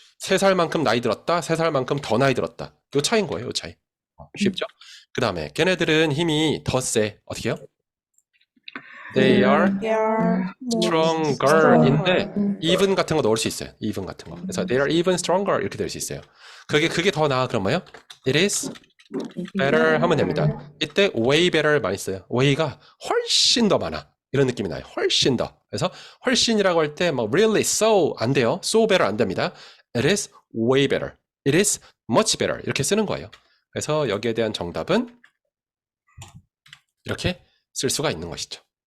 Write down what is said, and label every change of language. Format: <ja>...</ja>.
<ko>3살만큼 나이 들었다, 3살만큼 더 나이 들었다. 요 차이인 거예요, 요 차이. 쉽죠? 그 다음에 걔네들은 힘이 더 세. 어떻게 해요? They are stronger인데 even 같은 거 넣을 수 있어요. even 같은 거. 그래서</ko> <en>they are even stronger</en> <ko>이렇게 될 수 있어요. 그게 더 나아. 그럼 뭐예요?</ko> <en>It is better</en> <ko>하면 됩니다. 이때 way better 많이 써요. way가 훨씬 더 많아. 이런 느낌이 나요. 훨씬 더. 그래서 훨씬이라고 할 때 막 really so 안 돼요. so better 안 됩니다.</ko> <en>It is way better. It is much better.</en> <ko>이렇게 쓰는 거예요. 그래서 여기에 대한 정답은 이렇게 쓸 수가 있는 것이죠.</ko>